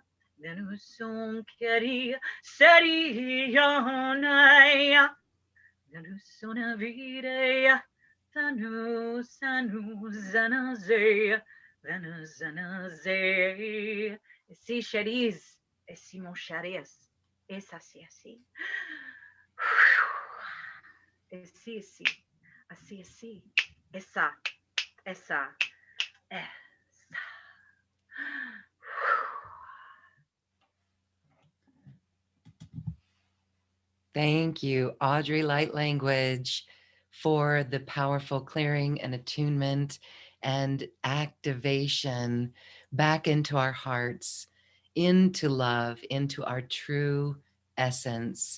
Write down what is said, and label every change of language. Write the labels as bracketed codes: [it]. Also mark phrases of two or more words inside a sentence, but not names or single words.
[es] Venusum queria serionaya, Venusuna videya, Venusanu zanazea, Venuzanazea, si cheris, si mon charis, es así, así, así, así, así, así, esa, esa, esa. [en] Thank you, Audrey Light Language, for the powerful clearing and attunement and activation back into our hearts, into love, into our true essence.